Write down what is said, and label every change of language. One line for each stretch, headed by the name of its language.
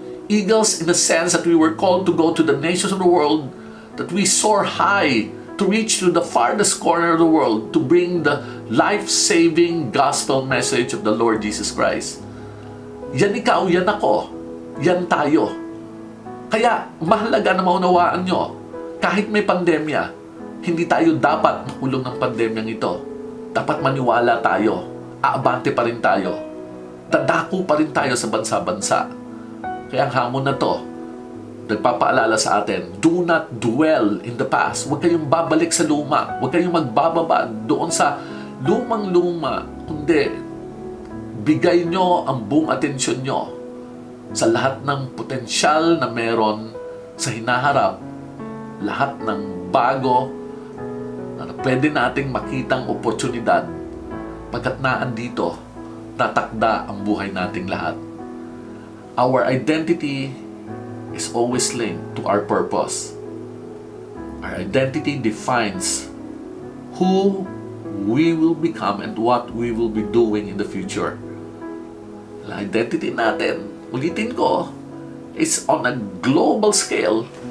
English: eagles in the sense that we were called to go to the nations of the world, that we soar high to reach to the farthest corner of the world to bring the life-saving gospel message of the Lord Jesus Christ.
Filipino: Yan ikaw, yan ako, yan tayo. Kaya mahalaga na maunawaan nyo, kahit may pandemya, hindi tayo dapat makulong ng pandemyang ito. Dapat maniwala tayo, aabante pa rin tayo, dadako pa rin tayo sa bansa-bansa. Kaya ang hamon na to, nagpapaalala sa atin,
English: do not dwell in the past.
Filipino: Huwag kayong babalik sa luma. Huwag kayong magbababa doon sa lumang-luma. Kundi, bigay nyo ang buong atensyon nyo sa lahat ng potensyal na meron sa hinaharap, lahat ng bago na pwede nating makitang oportunidad pagkat naandito, tatakda ang buhay nating lahat.
English: Our identity is always linked to our purpose. Our identity defines who we will become and what we will be doing in the future. The identity
Filipino: natin, ulitin ko,
English: is on a global scale.